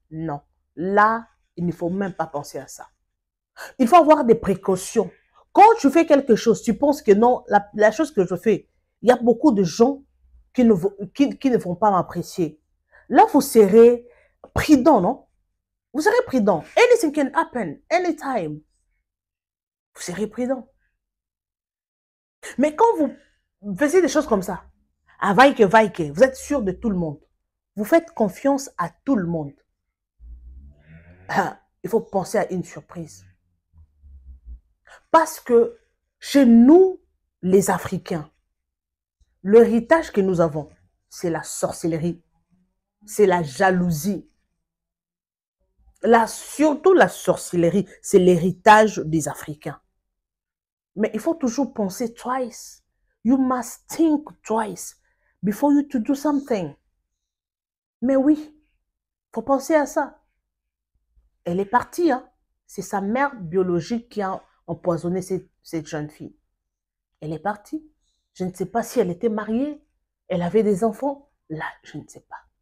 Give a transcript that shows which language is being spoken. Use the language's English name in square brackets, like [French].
[French] Non, là, il ne faut même pas penser à ça. Il faut avoir des précautions. Quand tu fais quelque chose, tu penses que non, la chose que je fais, il y a beaucoup de gens qui ne vont pas m'apprécier. Là, vous serez prudent, non? Vous serez prudent. [English] Anything can happen, anytime. [French] Vous serez prudent. Mais quand vous faisiez des choses comme ça, à vaille que, vous êtes sûr de tout le monde. Vous faites confiance à tout le monde. Il faut penser à une surprise. Parce que chez nous, les Africains, l'héritage que nous avons, c'est la sorcellerie, c'est la jalousie. Surtout la sorcellerie, c'est l'héritage des Africains. Mais il faut toujours penser twice. [English] You must think twice before you to do something. [French] Mais oui, il faut penser à ça. Elle est partie, hein. C'est sa mère biologique qui a empoisonné cette jeune fille. Elle est partie. Je ne sais pas si elle était mariée, elle avait des enfants. Là, je ne sais pas.